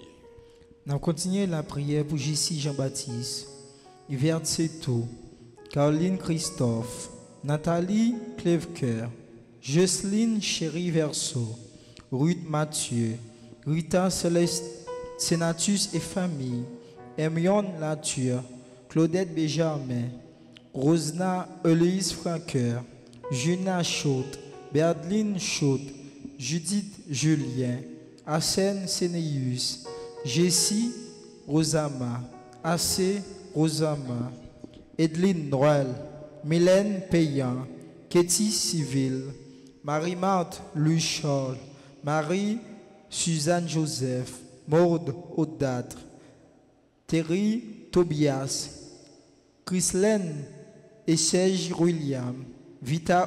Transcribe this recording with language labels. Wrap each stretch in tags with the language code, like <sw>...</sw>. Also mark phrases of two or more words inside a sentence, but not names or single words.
<fr>Nous continuons la prière pour Jessie Jean-Baptiste, Yvette Seto, Caroline Christophe, Nathalie Clèvecoeur, Jocelyne Chéri Verso, Ruth Mathieu, Rita Sénatus et famille, Hermione Latour, Claudette Béjarmin, Rosna Eloïse Franqueur, Juna Chaute, Berdeline Chaute, Judith Julien, Arsène Sénéus, Jessie Rosama, Assé Rosama, Edeline Noël, Mylène Payan, Katie Civil, Marie-Marthe Louis Charles, Marie-Suzanne Joseph, Maude Audâtre, Terry Tobias, Chrislaine et Serge William, Vita</fr>